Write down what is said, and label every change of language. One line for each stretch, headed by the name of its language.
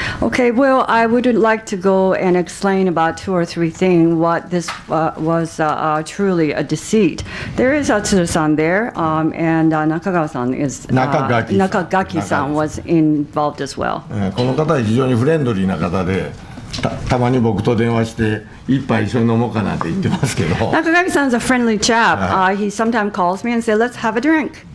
English: Okay, well, I would like to go and explain about 2 or 3 things what this was truly a deceit. There is Tsuda-san there, and Nakagawa-san is Nakagaki-san was involved as well.
Japanese: この方は非常にフレンドリーな方で、たまに僕と電話して一杯一緒に飲もうかなって言ってますけど。
English: Nakagaki-san's a friendly chap. He sometimes calls me and says, "Let's have a drink."